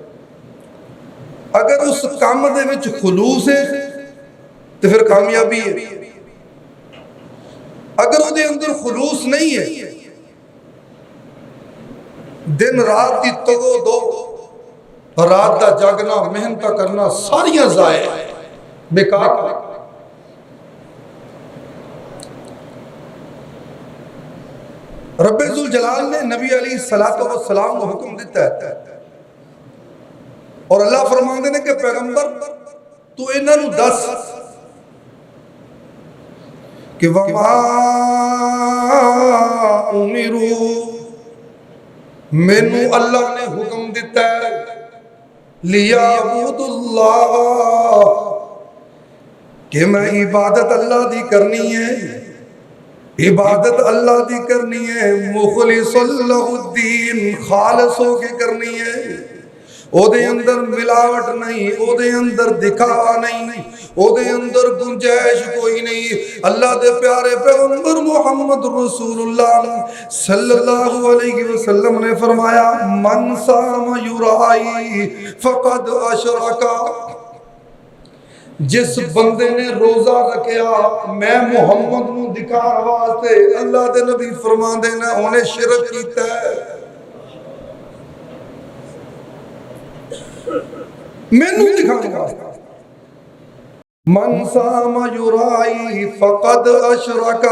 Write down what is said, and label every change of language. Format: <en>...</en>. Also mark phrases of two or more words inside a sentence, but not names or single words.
<ur>اگر اس کام</ur> <pa>دے وچ</pa> <ur>خلوص ہے تو پھر کامیابی ہے، اگر اس کے اندر خلوص نہیں ہے، دن رات کی تگ و دو، رات کا جاگنا، محنت کرنا، ساریاں جائے بیکار.</ur> <pa>ربے ذو الجلال نے نبی</pa> <ar>عليه الصلاة والسلام</ar> <pa>کو حکم دتا ہے اور اللہ فرماتے نے کہ پیغمبر تو اینہاں نوں دس کہ</pa> <ar>وما أمروا,</ar> <pa>مینوں اللہ نے حکم دتا ہے لیعبداللہ, کہ میں عبادت اللہ دی کرنی ہے، عبادت اللہ دی کرنی ہے,</pa> <ar>مخلصا له الدين,</ar> <pa>خالص ہوکے کرنی ہے، اودے اندر ملاوٹ نہیں، اودے اندر دکھاوا نہیں، اودے اندر گنجائش کوئی نہیں. اللہ دے پیارے پیغمبر محمد</pa> <ar>رسول الله صلى الله عليه وسلم</ar> <pa>نے فرمایا</pa> <ar>من صام يرائي فقد أشرك,</ar> <pa>جس بندے نے روزہ رکھیا میں محمد نوں دکھانے واسطے، اللہ دے نبی فرماندے نے اونہے شرک کیتا ہے. مینوں دکھانے واسطے</pa> <ar>من صام يرائي فقد أشرك.</ar>